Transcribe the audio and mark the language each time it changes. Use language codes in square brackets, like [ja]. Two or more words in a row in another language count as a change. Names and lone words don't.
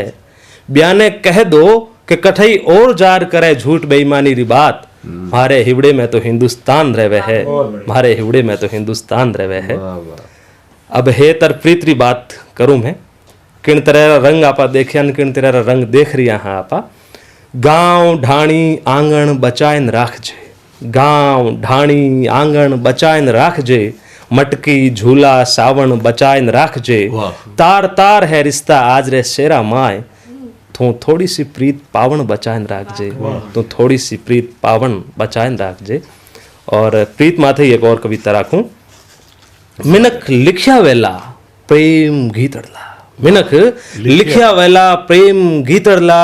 [raj] ब्याने कह दो कि कठई और जार करे झूठ बेईमानी री बात। मारे हिवड़े में तो हिंदुस्तान रहे है, मारे हिवड़े में तो हिंदुस्तान रहे है। अब हे तर प्रीत री बात करूं मैं। किन तरह रंग आपा देखे, किन तरह रंग देख रही हाँ आपा। गांव ढाणी आंगण बचाइन राखजे, गांव ढाणी आंगण बचाइन राखजे। मटकी झूला सावण बचाइन राखजे। तार तार है रिश्ता आज रे शेरा माय। तू थोड़ी सी प्रीत पावन बचाइन राखजे, तू थोड़ी सी प्रीत पावन बचाइन राखजे। और प्रीत माथे एक और कविता राखूं। मिनख लिख्या वेला प्रेम गीतड़ला, मिनख लिख्या वेला प्रेम गीतड़ला।